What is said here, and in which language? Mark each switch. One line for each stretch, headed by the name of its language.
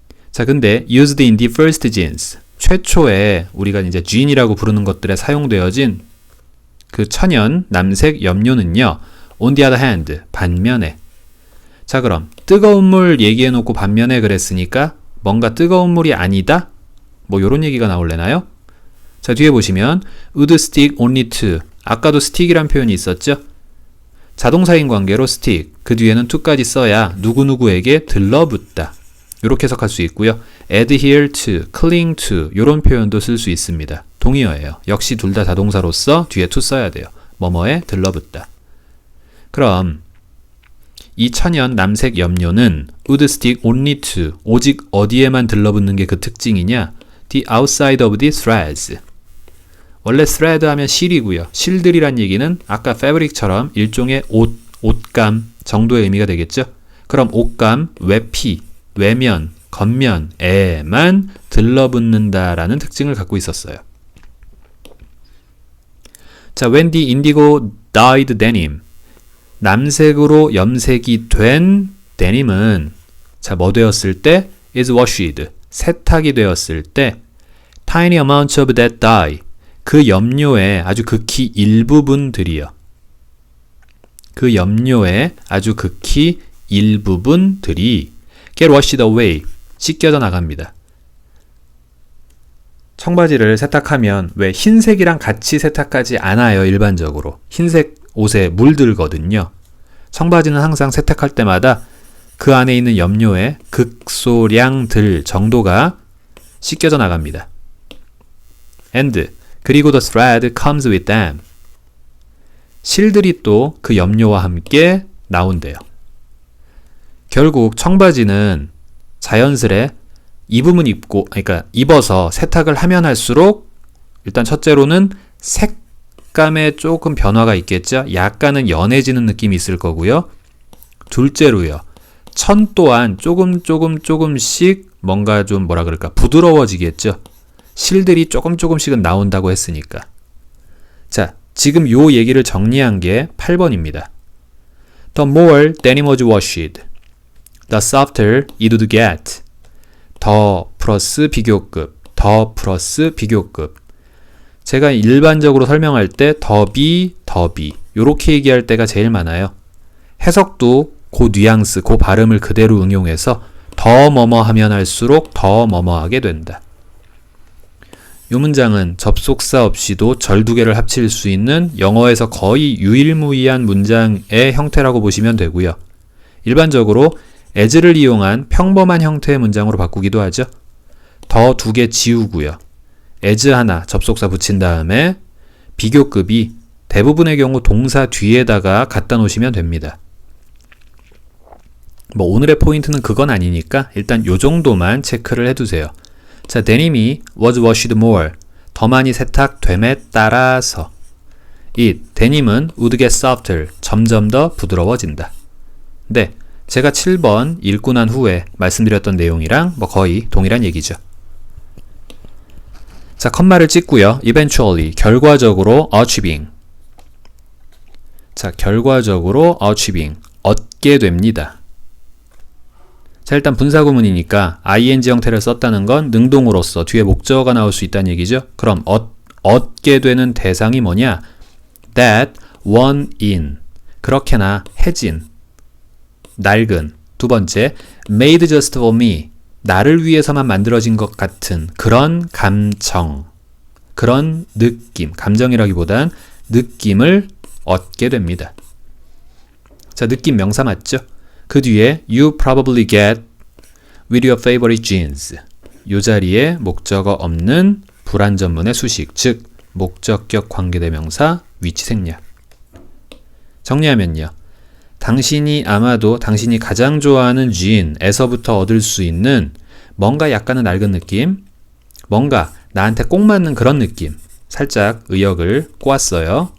Korean: 자, 근데
English: used in the first genes.
Korean: 최초에 우리가 이제 gene이라고 부르는 것들에 사용되어진 그 천연 남색 염료는요.
English: on the other hand.
Korean: 반면에. 자, 그럼 뜨거운 물 얘기해 놓고 반면에 그랬으니까 뭔가 뜨거운 물이 아니다? 뭐 요런 얘기가 나올래나요? 자, 뒤에 보시면
English: would stick only to.
Korean: 아까도 stick이란 표현이 있었죠? 자동사인 관계로 stick. 그 뒤에는 to까지 써야 누구누구에게 들러붙다. 요렇게 해석할 수 있고요.
English: adhere to, cling to
Korean: 요런 표현도 쓸 수 있습니다. 동의어예요. 역시 둘 다 자동사로서 뒤에 to 써야 돼요. 뭐뭐에 들러붙다. 그럼 이 천연 남색 염료는
English: would stick only to.
Korean: 오직 어디에만 들러붙는 게 그 특징이냐?
English: The outside of the threads.
Korean: 원래 thread 하면 실이고요. 실들이란 얘기는 아까 fabric처럼 일종의 옷감 정도의 의미가 되겠죠. 그럼 옷감, 외피, 외면, 겉면에만 들러붙는다라는 특징을 갖고 있었어요.
English: 자, when the indigo dyed denim.
Korean: 남색으로 염색이 된 데님은 자, 뭐 되었을 때?
English: is washed.
Korean: 세탁이 되었을 때
English: tiny amounts of that dye.
Korean: 그 염료의 아주 극히 일부분들이요. 그 염료의 아주 극히 일부분들이
English: get washed away.
Korean: 씻겨져 나갑니다. 청바지를 세탁하면 왜 흰색이랑 같이 세탁하지 않아요, 일반적으로. 흰색 옷에 물들거든요. 청바지는 항상 세탁할 때마다 그 안에 있는 염료의 극소량들 정도가 씻겨져 나갑니다.
English: and
Korean: 그리고
English: the thread comes with them.
Korean: 실들이 또 그 염료와 함께 나온대요. 결국 청바지는 자연스레 입으면 입고, 그러니까 입어서 세탁을 하면 할수록 일단 첫째로는 색감에 조금 변화가 있겠죠. 약간은 연해지는 느낌이 있을 거고요. 둘째로요. 천 또한 조금씩 뭔가 좀 뭐라 그럴까 부드러워지겠죠. 실들이 조금씩은 나온다고 했으니까. 자, 지금 요 얘기를 정리한 게 8번입니다.
English: The more denim was washed, the softer it would get.
Korean: 더 플러스 비교급. 더 플러스 비교급. 제가 일반적으로 설명할 때 더비, 더비 요렇게 얘기할 때가 제일 많아요. 해석도 그 뉘앙스, 그 발음을 그대로 응용해서 더 뭐뭐 하면 할수록 더 뭐뭐 하게 된다. 이 문장은 접속사 없이도 절 두 개를 합칠 수 있는 영어에서 거의 유일무이한 문장의 형태라고 보시면 되고요. 일반적으로 as를 이용한 평범한 형태의 문장으로 바꾸기도 하죠. 더 두 개 지우고요. as 하나 접속사 붙인 다음에 비교급이 대부분의 경우 동사 뒤에다가 갖다 놓으시면 됩니다. 뭐 오늘의 포인트는 그건 아니니까 일단 요 정도만 체크를 해두세요. 자, 데님이
English: was washed more.
Korean: 더 많이 세탁됨에 따라서 it, 데님은
English: would get softer.
Korean: 점점 더 부드러워진다. 네, 제가 7번 읽고 난 후에 말씀드렸던 내용이랑 뭐 거의 동일한 얘기죠. 자, 컴마를 찍고요.
English: eventually,
Korean: 결과적으로
English: achieving.
Korean: 자, 결과적으로 achieving, 얻게 됩니다. 자, 일단 분사구문이니까 ing 형태를 썼다는 건 능동으로서 뒤에 목적어가 나올 수 있다는 얘기죠. 그럼 얻게 되는 대상이 뭐냐?
English: That one in.
Korean: 그렇게나 해진, 낡은.
English: 두 번째, made just for me.
Korean: 나를 위해서만 만들어진 것 같은 그런 감정, 그런 느낌, 감정이라기보단 느낌을 얻게 됩니다. 자, 느낌 명사 맞죠? 그 뒤에
English: you probably get with your favorite jeans.
Korean: 이 자리에 목적어 없는 불완전문의 수식, 즉 목적격 관계대명사 위치 생략. 정리하면요. 당신이 아마도 당신이 가장 좋아하는 jean에서부터 얻을 수 있는 뭔가 약간은 낡은 느낌, 뭔가 나한테 꼭 맞는 그런 느낌, 살짝 의역을 꼬았어요.